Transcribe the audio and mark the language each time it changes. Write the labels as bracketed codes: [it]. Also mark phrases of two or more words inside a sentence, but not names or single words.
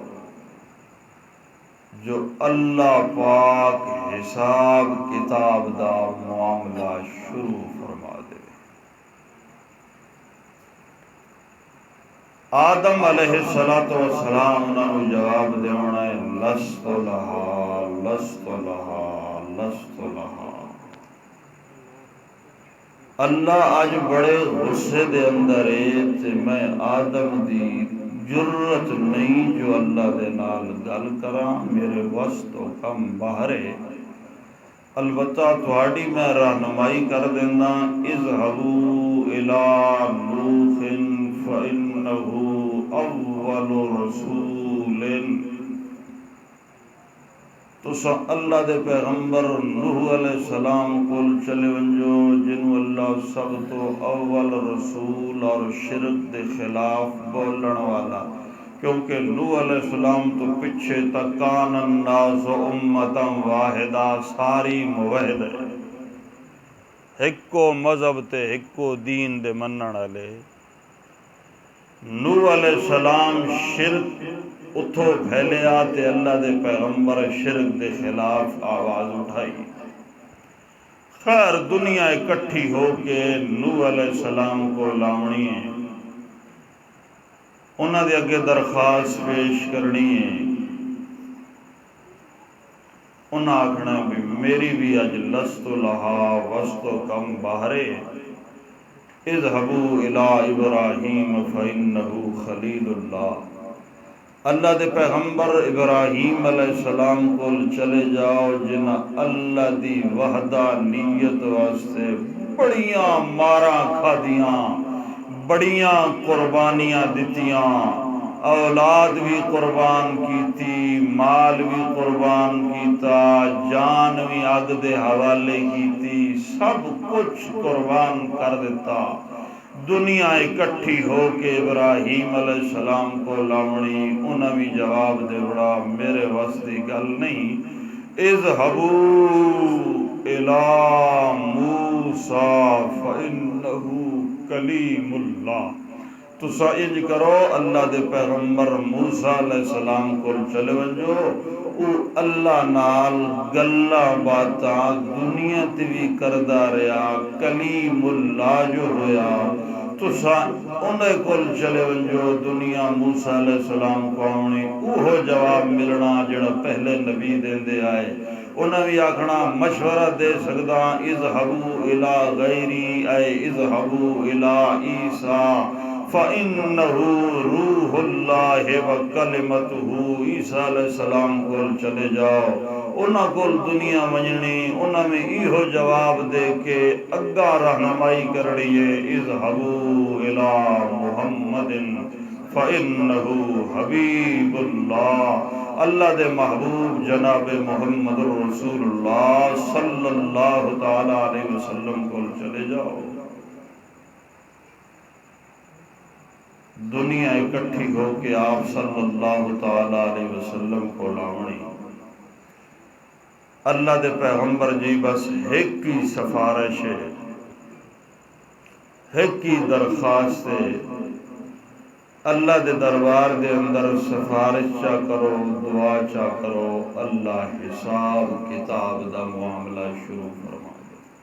[pa] جو اللہ پاک حساب کتاب دا معاملہ شروع فرما دے۔ آدم علیہ السلام انہوں جواب دیونا ہے [ar] لست لہا لست لہا لست لہا۔ [pa] اللہ آج بڑے غصے دے اندر ہے تے میں آدم دی جرت نہیں جو اللہ دے نال گل کراں، میرے وس تو کم باہر ہے، البتہ تھوڑی میں رہنمائی کر دینا، [ar] اذهبوا الى نوح فإنه اول رسول، [pa] تسا اللہ دے پیغمبر نوح علیہ السلام کول چلے ونجو، جنو اللہ سب تو اول رسول اور شرک دے خلاف بولن والا، کیونکہ نوح علیہ السلام تو پچھے تک [ar] کان الناس امتا واحدہ، [pa] ساری موحد ہے، ہکو مذہب تے ہکو دین دے منن والے۔ نوح علیہ السلام شرک اتھو پھیلیا تے اللہ دے پیغمبر شرک دے خلاف آواز اٹھائی۔ خیر دنیا اکٹھی ہو کے نوح علیہ السلام کو لاؤنی ہے، انہاں دے اگے درخواست پیش کرنی ہے، انہاں آکھنا بھی میری بھی اج [ar] لست لہا [pa] وسط کم باہرے، [ar] اذهبوا الى ابراہیم فإنه خلیل اللہ، [pa] اللہ دے پیغمبر ابراہیم علیہ السلام کو چلے جاؤ جنہ اللہ دی وحدانیت واسطے بڑیاں ماراں کھادیاں، بڑیاں قربانیاں دتیاں، اولاد بھی قربان کیتی، مال بھی قربان کیتا، جان بھی اگ دے حوالے کیتی، سب کچھ قربان کر دیتا۔ دنیا اکٹھی ہو کے ابراہیم علیہ السلام کو لاؤنی، انہاں بھی جواب دے بڑا میرے واسطے گل نہیں، [ar] اذهبوا الى موسیٰ فإنه کلیم اللہ، [pa] تسا انج کرو اللہ دے پیغمبر موسیٰ علیہ السلام کو چلے ونجو، او اللہ نال گلاں باتاں دنیا تے بھی کردا رہیا، [ar] کلیم اللہ [pa] جو ہویا، تسا انہیں کول چلے ونجو، دنیا موسیٰ علیہ السلام کو آنی، اوہو جواب ملنا جڑا پہلے نبی دین دے آئے، انہیں بھی آکھنا مشورہ دے سکدا، [ar] اذهبوا الى غیری اے اذهبوا الى عیسیٰ فَإِنَّهُ روح اللہ وَكَلِمَتُهُ، [pa] عیسیٰ علیہ السلام کو چلے جاؤ، انہاں کول دنیا منجنی، انہاں میں ایہو جواب دے کے اگا رہنمائی کرنی ہے، [ar] اذهبوا الى محمد فَإِنَّهُ حبیب اللہ، [pa] اللہ دے محبوب جناب محمد رسول اللہ [ar] صلی اللہ تعالی علیہ وسلم [pa] کو چلے جاؤ۔ دنیا اکٹھی ہو کے آپ [ar] صلی اللہ تعالی علیہ وسلم [pa] کو لاونی اللہ دے پیغمبر جی بس ایک ہی سفارش ہے، ایک ہی درخواست ہے، اللہ دے دربار دے اندر سفارش چا کرو، دعا چا کرو، اللہ حساب کتاب دا معاملہ شروع فرما دے۔